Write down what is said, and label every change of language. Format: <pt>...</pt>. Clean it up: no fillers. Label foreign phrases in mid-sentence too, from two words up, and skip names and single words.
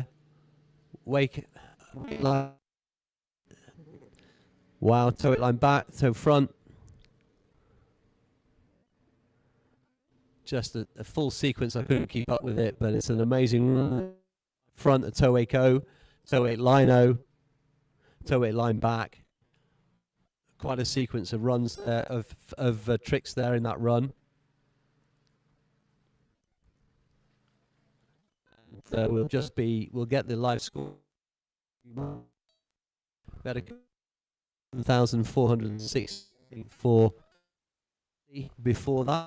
<en>Wake line. Wow, toe it line back, toe front. Just a full sequence. I couldn't keep up with it, but it's an amazing front, a toe 8-0, toe 8 line O, toe 8 line back. Quite a sequence of runs of tricks there in that run. We'll get the live score. Better 1,464 before that.</en>